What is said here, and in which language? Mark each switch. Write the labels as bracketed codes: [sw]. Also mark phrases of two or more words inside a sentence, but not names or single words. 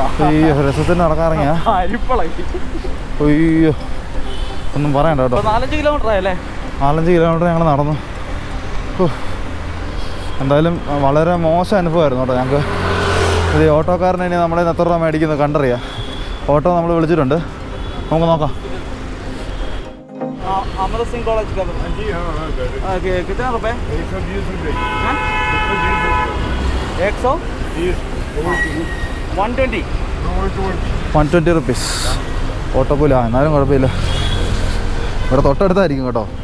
[ml] അയ്യോ, രസത്തിന് നടക്കാൻ ഇറങ്ങിയാ? അയ്യോ, ഒന്നും പറയണ്ട കേട്ടോ. 4-5 കിലോമീറ്റർ ആയല്ലേ? 4-5 കിലോമീറ്റർ ഞങ്ങൾ നടന്നു. എന്തായാലും വളരെ മോശം അനുഭവമായിരുന്നു കേട്ടോ ഞങ്ങൾക്ക്. ഇത് ഓട്ടോക്കാരനെ ഇനി നമ്മളെ എത്ര രൂപ മേടിക്കുന്നത് കണ്ടറിയാം. ഓട്ടോ നമ്മൾ വിളിച്ചിട്ടുണ്ട്, നമുക്ക് നോക്കാം. [hi] अमर सिंह कॉलेज का जी हाँ कितना रुपए [ml] 120 റുപ്പീസ് ഓട്ടോ കൂല. എന്നാലും കുഴപ്പമില്ല, ഇവിടെ തൊട്ടടുത്തായിരിക്കും കേട്ടോ.